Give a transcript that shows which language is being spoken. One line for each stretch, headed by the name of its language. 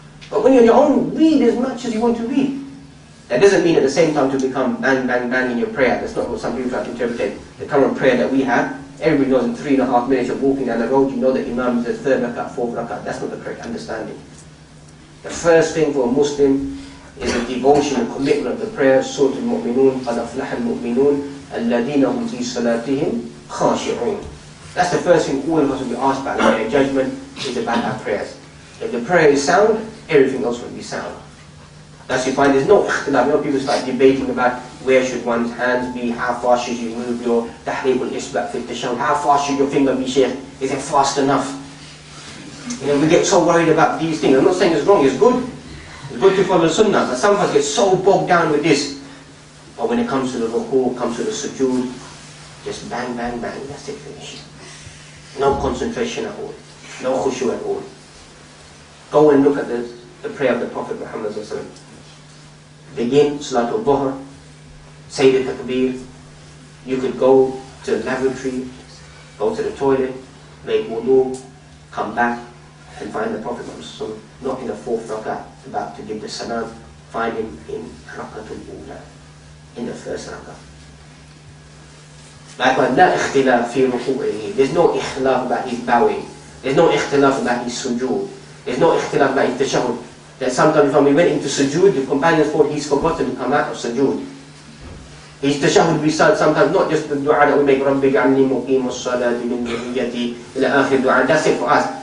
English: But when you're on your own, read as much as you want to read. That doesn't mean at the same time to become bang, bang, bang in your prayer. That's not what some people try to interpret. The current prayer that we have, everybody knows in 3.5 minutes of walking down the road, you know that Imam is the third rakat, fourth rakat. That's not the correct understanding. The first thing for a Muslim is the devotion and commitment of the prayer.
Arabic: Surah Al-Mu'minun, قَدْ أَفْلَحَ الْمُؤْمِنُونَ الَّذِينَ هُمْ فِي صَلَاتِهِمْ خَاشِعُونَ.
English: That's the first thing all of us will be asked about in their judgment, is about our prayers. If the prayer is sound, everything else will be sound. That's you find there's no ikhtilaf. You know, people start debating about where should one's hands be, how far should you move your tahriq al-isba' fi tashahhud, how far should your finger be, Shaykh? Is it fast enough? You know, we get so worried about these things. I'm not saying it's wrong, it's good. It's good to follow sunnah, but some of us get so bogged down with this. But when it comes to the ruku', comes to the sujood, just bang, bang, bang, that's it, finish. No concentration at all. No khushu at all. Go and look at the prayer of the Prophet Muhammad sallallahu alaihi wasallam. Begin Salatul Dhuhr, say the takbir. You could go to the lavatory, go to the toilet, make wudu, come back and find the Prophet Muhammad not in the fourth rak'ah, about to give the salam, find him in rak'atul ula, in the first rak'ah. Likewise,
Arabic: لا اختلاف في ركوعه.
English: There's no ikhtilaf about his bowing. There's no ikhtilaf about his sujood. There's no ikhtilaf about his tashahhud. That sometimes when we went into sujood, the companions thought he's forgotten to come out of sujood. His tashahhud we said sometimes not just the dua that we make,
Arabic: رَبِّ اجْعَلْنِي مُقِيمَ الصَّلَاةِ مِنْ ذُرِّيَّتِي إِلَى آخِرِ
English: dua. That's it for us.